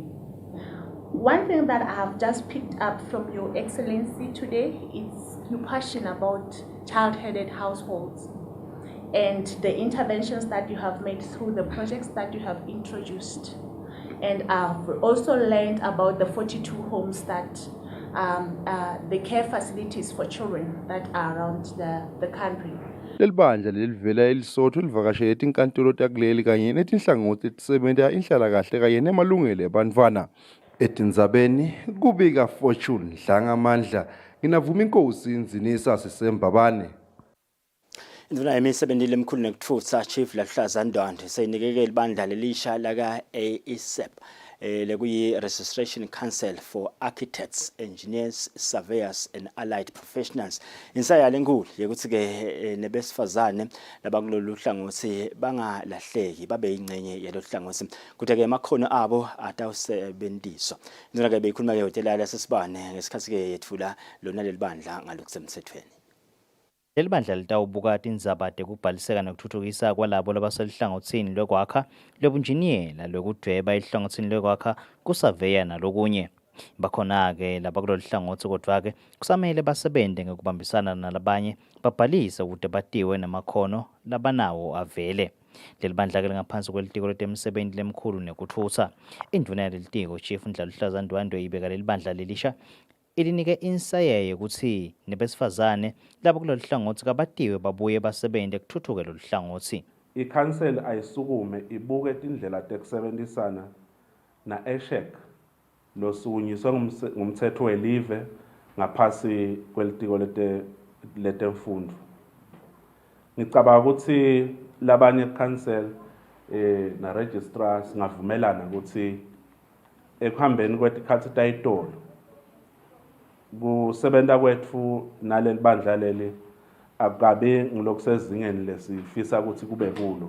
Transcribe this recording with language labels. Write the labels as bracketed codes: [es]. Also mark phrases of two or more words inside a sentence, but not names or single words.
[en] One thing that I have just picked up from Your Excellency today is your passion about child-headed households and the interventions that you have made through the projects that you have introduced. And I've also learned about the 42 homes that the care facilities for children that are around the country. [ss] Lelibandla lelivela elisotho livakashele inkantolo takuleli kanye netinhlangothi etisebenta inhlalakahle kanye nemalungelo ebantfwana. Etindzabeni kubika Fortune Dlangamandla nginavuma inkosi inzinisa sisembabane. Induna emisebenzile emkhulu nekutfutsa Chief Lahlaza Ndwandwe seyinikeke libandla lelisha laka ASAP lekuyi Registration Council for Architects, Engineers, Surveyors and Allied Professionals. Insaya lenkulu yekuthi ke nebesifazane labakulolu hlangothi bangalahleki babe ingcenye yalo hlangothi kuthi ke amakhono abo atawusebenziswa. Induna ke beyikhuluma ke hotela lasesibane ngesikhathi ke yethula lona lelibandla ngalokusemthethweni. Leli bandla litawubuka tindzaba tekubhaliseka nekutfutfukisa kwalabo labaselihlangothini lwekwakha lobunjiniyela lwekudweba elihlangothini lwekwakha kusaveya nalokunye. Bakhona-ke laba kulolu hlangothi kodwa-ke kusamele basebente ngekubambisana nalabanye babhalise ukuze batiwe namakhono labanawo avele. Leli bandla-ke lingaphansi kwelitiko letemsebenti lemkhulu nekutfutsa. Induna yalelitiko Chief Lahlaza Ndwandwe ibeka leli bandla lelisha ilinike insayeye ukuthi nebesifazane labo kulolu hlangothi kabatiwe babuye basebente ekuthuthukela lolu hlangothi. I-council ayisukume ibuke indlela tekusebenzisana na-ESHEC losukunyiswe ngumthetho welive ngaphasi kwelitiko letemfundo. Ngicabanga ukuthi labanye council na registrar singavumelana ukuthi ekuhambeni kwetikhathi tayitolo kusebenta kwethu naleli bandla leli akabe ngilokusezingeni lesifisa ukuthi kube kulo.